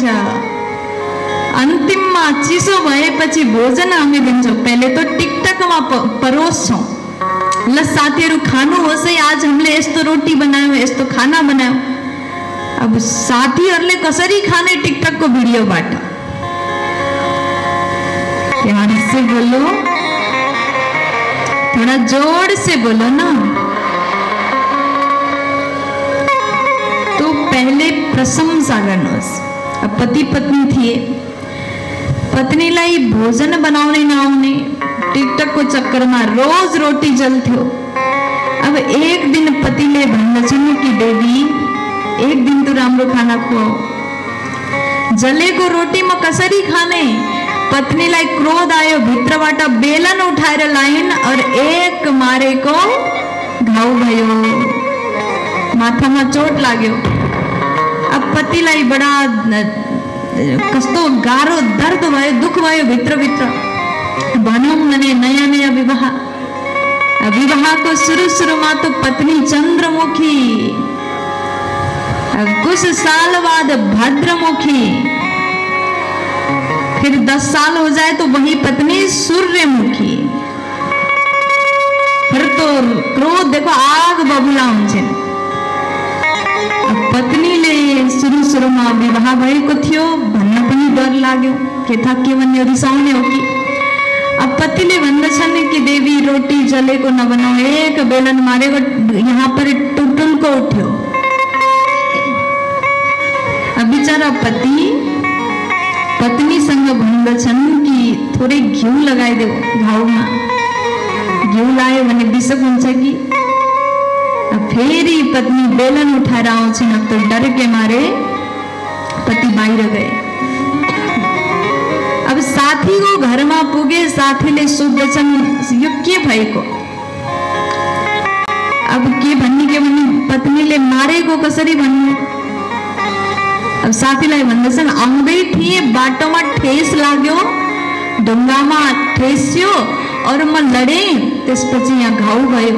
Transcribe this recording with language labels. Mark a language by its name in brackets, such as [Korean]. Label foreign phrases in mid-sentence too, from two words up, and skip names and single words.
[Nepali] अन्तिममा चिसो भएपछि भोजन हामी दिन्छौँ। पहिले त टिकटकमा परोस्छौँ, ल साथीहरू खानुहोस् है, आज हामीले यस्तो रोटी बनायौँ, यस्तो खाना बनायौँ। अब साथीहरूले कसरी खाने टिकटकको भिडियोबाट? [Hindi] प्यार से बोलो, थोड़ा जोर से बोलो ना। तो पहले [Nepali] प्रशंसा गर्नुहोस्। अब पति पत्नी थिए, पत्नीलाई भोजन बनाउने नआउने, टिकटकको चक्करमा रोज रोटी जल्थ्यो। अब एक दिन पतिले भन्दछन् कि देवी एक दिन तो राम्रो खाना खुवाओ। जलेको रोटीमा कसरी खाने? पत्नीलाई क्रोध आयो, भित्रबाट बेलन उठाएर लाइन् और एक मारेको घाउ भयो, माथामा चोट लाग्यो। अब पतिलाई बडा कस्तो गाह्रो दर्द भयो, दुख भयो भित्र। भनौँ भने नयाँ विवाह, विवाहको सुरुमा तो पत्नी चंद्रमुखी, [Hindi] कुछ साल बाद भद्रमुखी, फिर 10 साल हो जाए तो वही पत्नी सूर्यमुखी। फिर तो क्रोध देखो आग बबुला हुन्छ। [Nepali] पत्नीले सुरुमा विवाह भएको थियो, भन्न पनि डर लाग्यो, के भन्ने रिसाउने हो कि। अब पतिले भन्दछन् कि देवी रोटी जलेको नबनाऊ, एक बेलन मारेको यहाँ पर टुटुलको उठ्यो। अब बिचारा पत्नीसँग भन्दछन् कि थोरै घिउ लगाइदेऊ घाउमा, घिउ लायो भने बिसक हुन्छ कि। फेरि पत्नी बेलन उठाएर आउँछन्। अब [Hindi] तो डर के मारे [Nepali] पति बाहिर गए। अब साथीको घरमा पुगे, साथीले सोध्छन् यो के भएको? अब के भन्ने पत्नीले मारेको कसरी भन्ने? अब साथीलाई भन्दछन् आउँदै थिए, बाटोमा ठेस लाग्यो, ढुङ्गामा ठेस्यो और म लडे, त्यसपछि यहाँ घाउ भयो।